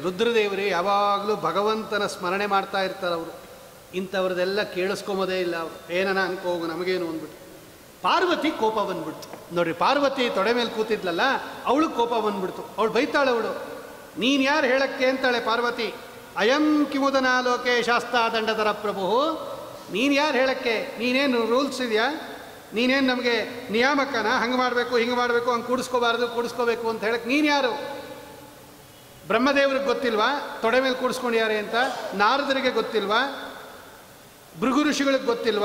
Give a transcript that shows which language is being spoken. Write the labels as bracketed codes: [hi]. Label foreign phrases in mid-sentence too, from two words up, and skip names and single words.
[kn] ರುದ್ರದೇವರು ಯಾವಾಗಲೂ ಭಗವಂತನ ಸ್ಮರಣೆ ಮಾಡ್ತಾ ಇರ್ತಾರೆ ಅವರು. ಇಂಥವ್ರದ್ದೆಲ್ಲ ಕೇಳಿಸ್ಕೊಂಬೋದೇ ಇಲ್ಲ ಅವರು. ಏನನ ಅನ್ಕೋಗು ನಮಗೇನು ಅಂದ್ಬಿಟ್ಟು. ಪಾರ್ವತಿ ಕೋಪ ಬಂದ್ಬಿಡ್ತು ನೋಡ್ರಿ. ಪಾರ್ವತಿ ತೊಡೆ ಮೇಲೆ ಕೂತಿದ್ಲಲ್ಲ, ಅವಳು ಕೋಪ ಬಂದ್ಬಿಡ್ತು. ಅವಳು ಬೈತಾಳೆ. ಅವಳು ನೀನು ಯಾರು ಹೇಳಕ್ಕೆ ಅಂತಾಳೆ ಪಾರ್ವತಿ. [sa] ಅಯಂ ಕಿಮುದನ ಲೋಕೆ ಶಾಸ್ತ್ರ ದಂಡಧರ ಪ್ರಭು, [kn] ನೀನು ಯಾರು ಹೇಳಕ್ಕೆ? ನೀನೇನು ರೂಲ್ಸ್ ಇದೆಯಾ? ನೀನೇನು ನಮಗೆ ನಿಯಾಮಕನ? ಹಂಗೆ ಮಾಡಬೇಕು ಹಿಂಗೆ ಮಾಡಬೇಕು, ಹಂಗೆ ಕೂಡಿಸ್ಕೋಬೇಕು ಅಂತ ಹೇಳಕ್ಕೆ ನೀನು ಯಾರು? ಬ್ರಹ್ಮದೇವ್ರಿಗೆ ಗೊತ್ತಿಲ್ವಾ ತೊಡೆ ಮೇಲೆ ಕೂಡಿಸ್ಕೊಂಡಿದ್ದಾರೆ ಅಂತ? ನಾರದರಿಗೆ ಗೊತ್ತಿಲ್ವಾ? ಭೃಗು ಋಷಿಗಳಿಗೆ ಗೊತ್ತಿಲ್ವಾ?